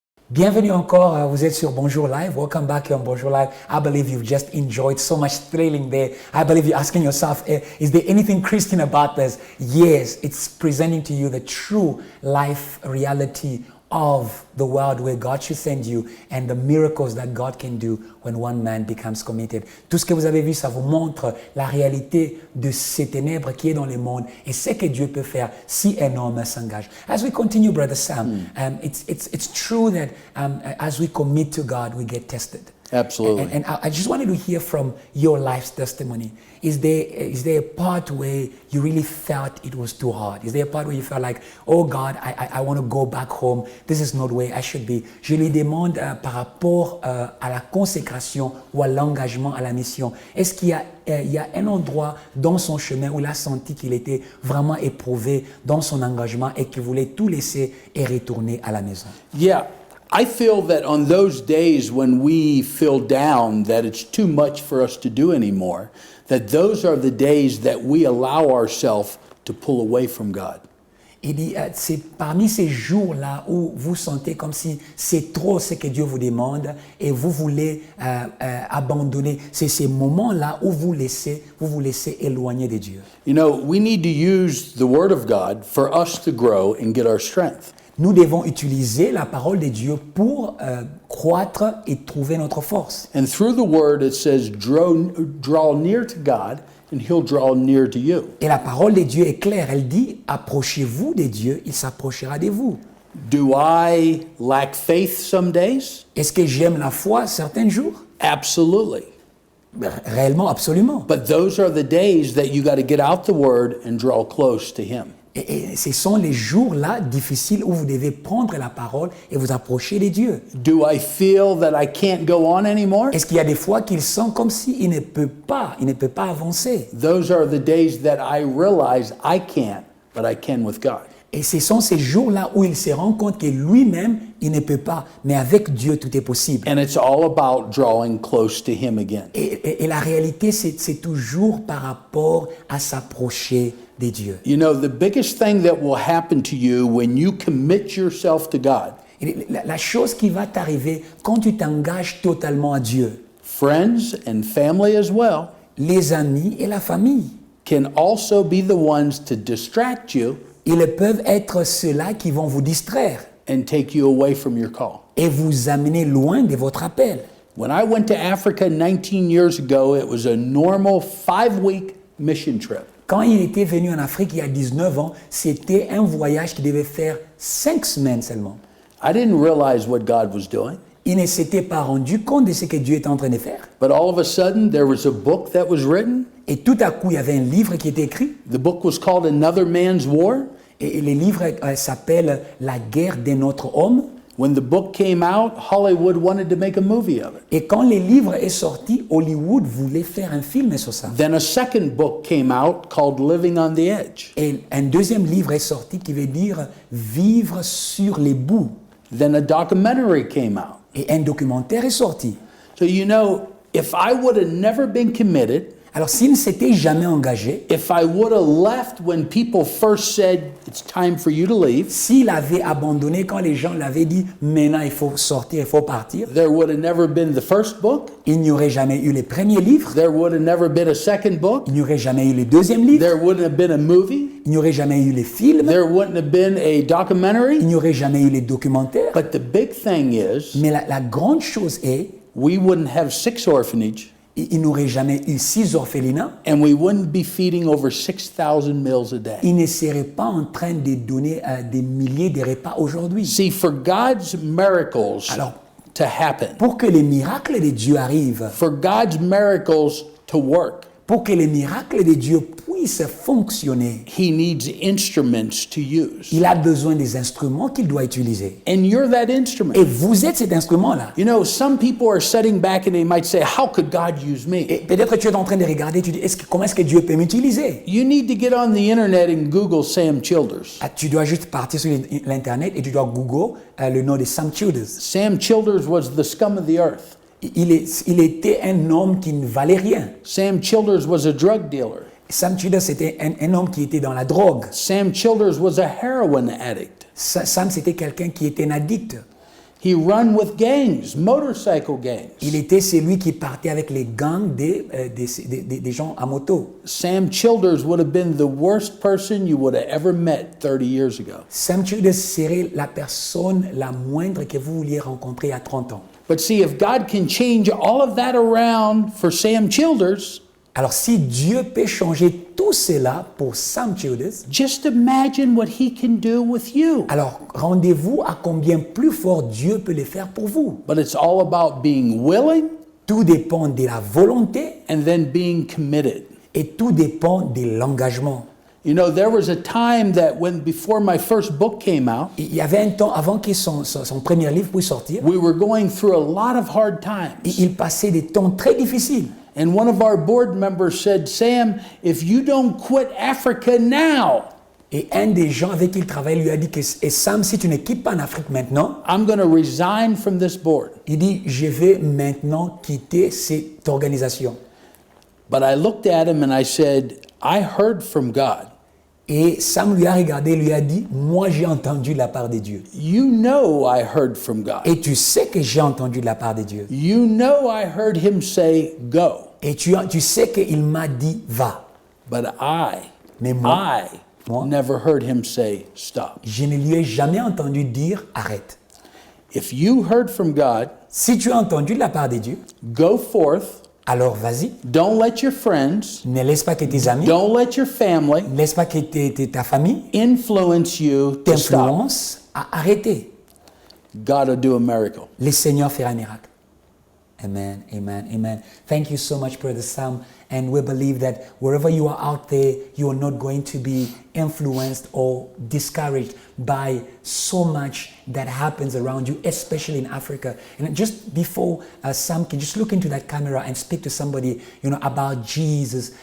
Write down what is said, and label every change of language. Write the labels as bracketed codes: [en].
[fr] Bienvenue encore, vous êtes sur Bonjour Live. [en] Welcome back on Bonjour Live. I believe you've just enjoyed so much thrilling there. I believe you're asking yourself, is there anything Christian about this? Yes, it's presenting to you the true life reality of the world where God should send you and the miracles that God can do when one man becomes committed. [fr] Tout ce que vous avez vu, ça vous montre la réalité de ces ténèbres qui est dans le monde et ce que Dieu peut faire si un homme s'engage. [en] As we continue, Brother Sam, it's true that as we commit to God, we get tested. Absolutely. And I just wanted to hear from your life's testimony. Is there a part where you really felt it was too hard? Is there a part where you felt like, oh God, I want to go back home. This is not where I should be. [fr] Je lui demande par rapport à la consécration ou à l'engagement à la mission. Est-ce qu'il y a un endroit dans son chemin où il a senti qu'il était vraiment éprouvé dans son engagement et qu'il voulait tout laisser et retourner à la maison? [en] Yeah. I feel that on those days when we feel down, that it's too much for us to do anymore, that those are the days that we allow ourselves to pull away from God. [fr] Il dit, c'est parmi ces jours-là où vous sentez comme si c'est trop ce que Dieu vous demande et vous voulez abandonner. C'est ces moments-là où vous vous laissez éloigner de Dieu. [en] You know, we need to use the Word of God for us to grow and get our strength. [fr] Nous devons utiliser la parole de Dieu pour croître et trouver notre force. [en] And through the Word it says, draw near to God and He'll draw near to you. [fr] Et la parole de Dieu est claire. Elle dit, approchez-vous de Dieu, il s'approchera de vous. [en] Do I lack faith some days? [fr] Est-ce que j'aime la foi certains jours? [en] Absolutely. [fr] Réellement, absolument. [en] But those are the days that you got to get out the Word and draw close to Him. [fr] Et ce sont les jours-là difficiles où vous devez prendre la parole et vous approcher de Dieu. [en] Do I feel that I can't go on anymore? [fr] Est-ce qu'il y a des fois qu'il sent comme s'il ne peut pas avancer? [en] Those are the days that I realize I can't, but I can with God. [fr] Et ce sont ces jours-là où il se rend compte que lui-même, il ne peut pas, mais avec Dieu, tout est possible. [en] And it's all about drawing close to Him again. [fr] Et la réalité, c'est toujours par rapport à s'approcher de Dieu. [en] You know, the biggest thing that will happen to you when you commit yourself to God. [fr] La chose qui va t'arriver quand tu t'engages totalement à Dieu. [en] Friends and family as well. [fr] Les amis et la famille. [en] Can also be the ones to distract you. [fr] Ils peuvent être ceux-là qui vont vous distraire. [en] And take you away from your call. [fr] Et vous amener loin de votre appel. [en] When I went to Africa 19 years ago, it was a normal 5-week mission trip. [fr] Quand il était venu en Afrique il y a 19 ans, c'était un voyage qui devait faire 5 semaines seulement. [en] I didn't realize what God was doing. [fr] Il ne s'était pas rendu compte de ce que Dieu était en train de faire. [en] But all of a sudden, there was a book that was written. [fr] Et tout à coup, il y avait un livre qui était écrit. [en] The book was called Another Man's War. [fr] Et le livre s'appelle La guerre d'un autre homme. [en] When the book came out, Hollywood wanted to make a movie of it. [fr] Et quand le livre est sorti, Hollywood voulait faire un film sur ça. [en] Then a second book came out called Living on the Edge. [fr] Et un deuxième livre est sorti qui veut dire Vivre sur les bouts. [en] Then a documentary came out. [fr] Et un documentaire est sorti. [en] So you know, if I would have never been committed, [fr] alors s'il ne s'était jamais engagé, [en] if I would have left when people first said it's time for you to leave, [fr] s'il avait abandonné quand les gens l'avaient dit maintenant il faut sortir, il faut partir, [en] there would have never been the first book. [fr] Il n'y aurait jamais eu les premiers livres. [en] There would have never been a second book. [fr] Il n'y aurait jamais eu le deuxième livre. [en] There wouldn't have been a movie. [fr] Il n'y aurait jamais eu les films. [en] There wouldn't have been a documentary. [fr] Il n'y aurait jamais eu les documentaires. [en] But the big thing is, [fr] mais la grande chose est, [en] we wouldn't have 6 orphanages. [fr] Il n'aurait jamais eu 6 orphelinats. [en] And we wouldn't be feeding over 6,000 meals a day. [fr] Il ne serait pas en train de donner des milliers de repas aujourd'hui. [en] See, for God's miracles to happen, [fr] pour que les miracles de Dieu arrivent, [en] for God's miracles to work, [fr] pour que les miracles de Dieu puissent fonctionner, [en] He needs instruments to use. [fr] Il a besoin des instruments qu'il doit utiliser. [en] And you're that instrument. [fr] Et vous êtes cet instrument-là. [en] You know, some people are sitting back and they might say, "How could God use me?" [fr] Et peut-être tu es en train de regarder, tu dis, comment est-ce que Dieu peut m'utiliser? [en] You need to get on the internet and Google Sam Childers. [fr] Tu dois juste partir sur l'internet et tu dois Google le nom de Sam Childers. [en] Sam Childers was the scum of the earth. [fr] Il était un homme qui ne valait rien. [en] Sam Childers was a drug dealer. [fr] Sam Childers c'était un homme qui était dans la drogue. [en] Sam Childers was a heroin addict. [fr] Sam c'était quelqu'un qui était un addict. [en] He ran with gangs, motorcycle gangs. [fr] Il était celui qui partait avec les gangs des gens à moto. [en] Sam Childers would have been the worst person you would have ever met 30 years ago. [fr] Sam Childers serait la personne la moindre que vous vouliez rencontrer il y a 30 ans. [en] But see, if God can change all of that around for Sam Childers, [fr] alors si Dieu peut changer tout cela pour Sam Childers, [en] just imagine what He can do with you. [fr] Alors rendez-vous à combien plus fort Dieu peut le faire pour vous. [en] But it's all about being willing [fr] Tout dépend de la volonté [en] and then being committed. [fr] et tout dépend de l'engagement. [en] You know, there was a time that before my first book came out, [fr] Il y avait un temps avant que son premier livre puisse sortir, [en] we were going through a lot of hard times. [fr] il passait des temps très difficiles. [en] And one of our board members said, Sam, if you don't quit Africa now, [fr] Et un des gens avec qui il travaille lui a dit que Sam, si tu ne quittes pas en Afrique maintenant, [en] I'm going to resign from this board. [fr] Il dit, je vais maintenant quitter cette organisation. [en] But I looked at him and I said, I heard from God. [fr] Et Sam lui a regardé et lui a dit, moi j'ai entendu de la part de Dieu. [en] You know I heard from God. [fr] Et tu sais que j'ai entendu de la part de Dieu. [en] You know I heard him say, go. [fr] Et tu sais qu'il m'a dit, va. [en] But [fr] Mais moi, [en] never heard him say, stop. [fr] Je ne lui ai jamais entendu dire, arrête. [en] If you heard from God, [fr] si tu as entendu de la part de Dieu, [en] go forth. [fr] Alors vas-y. [en] Don't let your friends, [fr] ne laisse pas que tes amis, [en] don't let your family, [fr] ne laisse pas que ta famille [en] influence you to stop. [fr] T'influence à arrêter. [en] God will do a miracle. [fr] Le Seigneur fera un miracle. [en] Amen, amen, amen. Thank you so much, Brother Sam. And we believe that wherever you are out there, you are not going to be influenced or discouraged by so much that happens around you, especially in Africa. And just before Sam can just look into that camera and speak to somebody, about Jesus.